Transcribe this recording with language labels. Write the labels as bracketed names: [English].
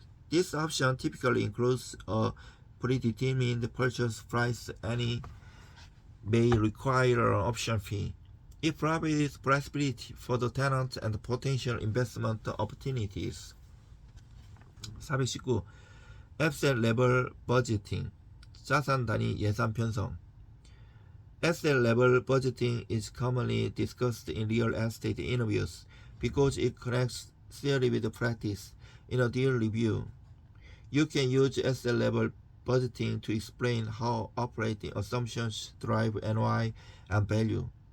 [English] This option typically includes a predetermined purchase price and may require an option fee. It provides flexibility for the tenant and potential investment opportunities. [Korean] 419. Asset level budgeting, 자산 단위 예산 편성. [English] Asset level budgeting is commonly discussed in real estate interviews because it connects theory with practice. In a deal review, you can use asset level budgeting to explain how operating assumptions drive NOI and value.